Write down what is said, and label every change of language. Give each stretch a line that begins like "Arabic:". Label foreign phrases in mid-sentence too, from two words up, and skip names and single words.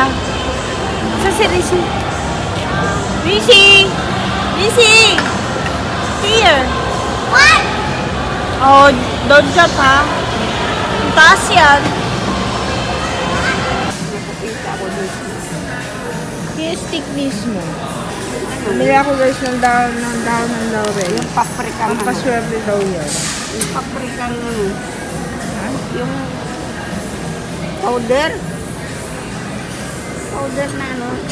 Cebuano: Asa si Risi? Risi! Risi!
English: Here! What?
Filipino: Oh,
English: don't jump
Filipino: ha. Ang taas yan. Yung stick mismo. Bumili ako guys ng dahon ng laurel. Yung paprika Ang paswerte daw yan. Yung paprika yung powder na ano.